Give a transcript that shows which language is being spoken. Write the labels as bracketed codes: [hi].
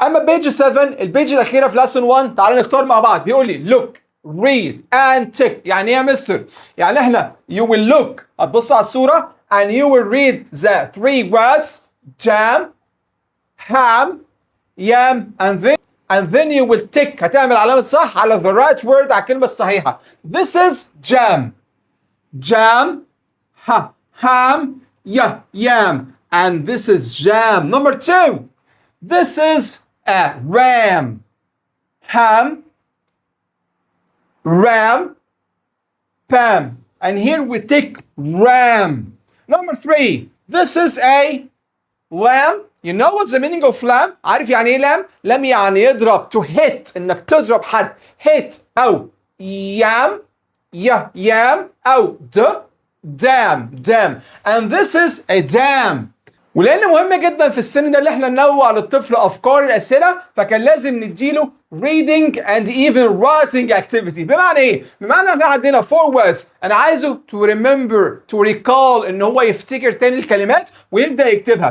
[ar] اما بيج 7 البيج الاخيره في lesson 1، تعالوا نختار مع بعض. بيقول لي [en] look read and tick. [ar] يعني ايه يا مستر؟ يعني احنا [en] you will look، [ar] هتبص على الصوره [en] and you will read the three words jam ham yam and then you will tick، [ar] هتعمل علامه صح على [en] the right word، [ar] على الكلمه الصحيحه. [en] This is jam. Jam ham yam and this is jam. Number 2, this is a ram. Ham ram pam, and here we take ram. Number 3, this is a lamb. You know what's the meaning of lamb؟ [ar] عارف يعني ايه lamb؟ lamb يعني يضرب، [en] to hit، [ar] انك تضرب حد. [en] hit او yam yam او dam. And this is a dam. [ar] ولان مهم جدا في السن ده اللي احنا ننوع للطفل افكار الاسئله، فكان لازم نديله [en] reading and even writing activity. [ar] بمعنى ايه؟ بمعنى ان احنا عندنا 4 words، انا عايزه [en] to remember to recall، [ar] ان هو يفتكر تاني الكلمات ويبدا يكتبها.